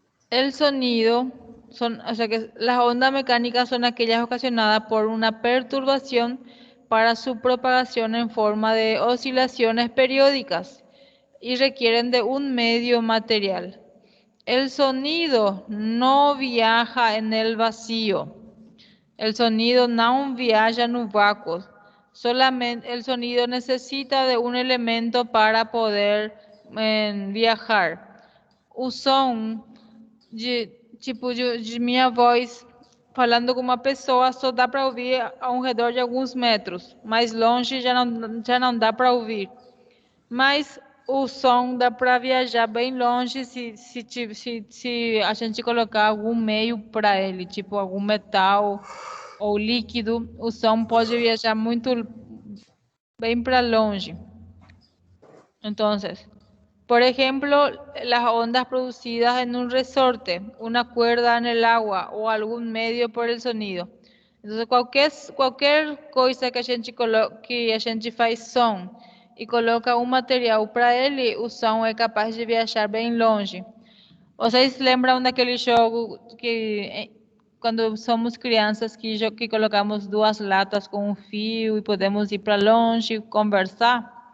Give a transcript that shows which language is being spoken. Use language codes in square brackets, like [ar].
[es] El sonido o sea que las ondas mecánicas son aquellas ocasionadas por una perturbación para su propagación en forma de oscilaciones periódicas y requieren de un medio material. El sonido no viaja en el vacío. [pt] El sonido não viaja no vácuo. [es] Solamente el sonido necesita de un elemento para poder viajar. [pt] O som de minha voz falando com uma pessoa só dá para ouvir ao redor de alguns metros. Mais longe já não dá para ouvir. Mas o som dá para viajar bem longe se a gente colocar algum meio para ele, tipo algum metal ou líquido, o som pode viajar muito bem para longe. [es] Entonces, por ejemplo, las ondas producidas en un resorte, una cuerda en el agua o algún medio por el sonido. [pt] Entonces, qualquer coisa que a gente faz som e coloca um material para ele, o som é capaz de viajar bem longe. Vocês lembram daquele jogo que quando somos crianças que colocamos duas latas com um fio e podemos ir para longe conversar?